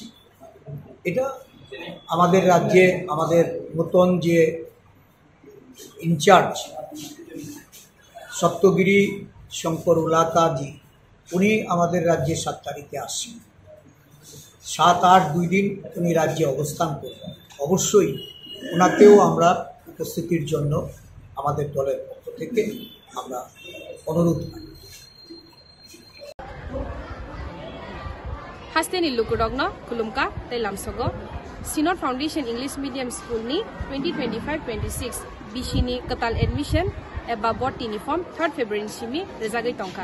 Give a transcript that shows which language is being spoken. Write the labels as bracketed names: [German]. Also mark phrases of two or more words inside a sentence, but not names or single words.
[Bangla] এটা আমাদের রাজ্যে আমাদের নতুন যে ইনচার্জ সপ্তগিরি শঙ্কর উলাকাজি উনি আমাদের রাজ্যে 7 তারিখে আসছেন। 7, 8, 2 দিন উনি রাজ্যে অবস্থান করবেন। অবশ্যই ওনাকেও আমরা উপস্থিতির জন্য আমাদের দলের পক্ষ থেকে আমরা অনুরোধ করি। [Kok Borok] Hasteni Lukurogno, Kulumka, Telamsogo, Sinor Foundation English Medium School ni 2025-26 Bishini Katal Admission eba botini form 3rd February simi rezagai tongka.